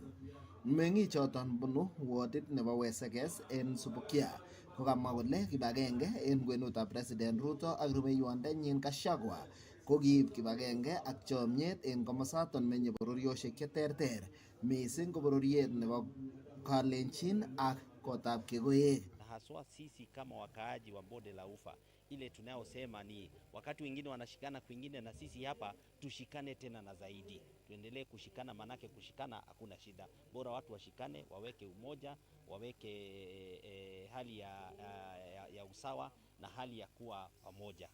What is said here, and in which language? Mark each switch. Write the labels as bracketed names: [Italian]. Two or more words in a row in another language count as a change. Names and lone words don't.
[Kalenjin] Meng'ik choton bunu wardit nebo Wesekes en Subukia kokamwa kole kibagenge en kwenutab President Ruto ak rubeiwondenyin Gachagua ko kiib kibagenge ak chomyet en komosaton menye bororiosiek cheterter, mising ko bororiet nebo Kalenjin ak kotab Kegoyek. [Swahili] Haswa sisi kama wakaaji wa Bonde la Ufa, ile tunayosema ni wakati wengine wanashikana kwingine, na sisi hapa tushikane tena na zaidi, tuendelee kushikana, manake kushikana hakuna shida, bora watu washikane, waweke umoja, waweke hali ya usawa na hali ya kuwa pamoja.